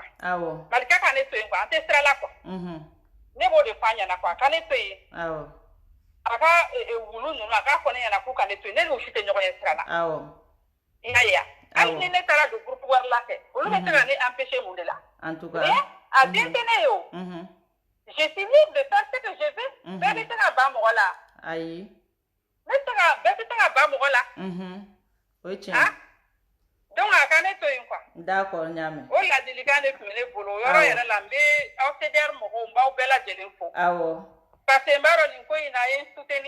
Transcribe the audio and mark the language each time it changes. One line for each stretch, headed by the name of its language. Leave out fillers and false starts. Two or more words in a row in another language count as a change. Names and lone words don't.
Bambara: Awɔ. Malika ka ne to yen quoi an tɛ sira la quoi. Ne b'o de f'a ɲɛna quoi a ka ne to yen. Awɔ. A ka wulu ninnu a k'a fɔ ne ɲɛna k'u ka ne to yen ne n'u si tɛ ɲɔgɔn ye sira la. Awɔ. I y'a ye wa. Hali ni ne taara don groupe wɛrɛ la kɛ olu bɛ se ka ne empêcher mun de la.
French: En tout cas.
Bambara: Mais a den tɛ ne ye o.
French: Je suis libre de faire ce que je veux.
Bambara: Bɛɛ bɛ se ka ban mɔgɔ la. Ayi. Bɛɛ tɛ se ka ban mɔgɔ la. O ye tiɲɛ. Donc a ka ne to yen quoi. D'accord ɲaamɛ. O ladilikan de tun bɛ ne bolo o yɔrɔ yɛrɛ la n bɛ aw CDR mɔgɔw n b'aw bɛɛ lajɛlen fo. Awɔ.
French: Parce que
Bambara: n b'a dɔn nin ko in na a ye n soutenir.